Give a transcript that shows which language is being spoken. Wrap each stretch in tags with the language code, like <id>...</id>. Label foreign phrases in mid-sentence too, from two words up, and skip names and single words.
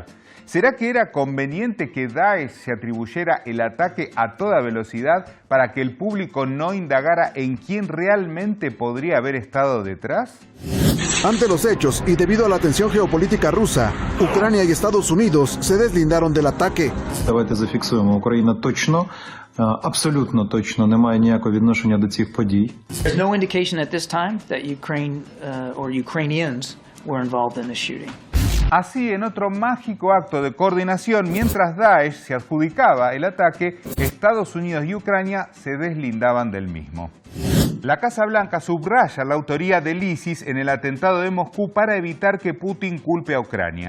<es>¿Será que era conveniente que Daesh se atribuyera el ataque a toda velocidad para que el público no indagara en quién realmente podría haber estado detrás? Ante los hechos y debido a la tensión geopolítica rusa, Ucrania y Estados Unidos se deslindaron del ataque.</es> <uk>Давайте зафіксуємо: Україна точно, абсолютно точно не має ніякого відношення до цих подій.</uk> <en>There's no indication at this time that Ukraine or Ukrainians were involved in the shooting.</en> <es>Así, en otro mágico acto de coordinación, mientras Daesh se adjudicaba el ataque, Estados Unidos y Ucrania se deslindaban del mismo. La Casa Blanca subraya la autoría del ISIS en el atentado de Moscú para evitar que Putin culpe a Ucrania.</es>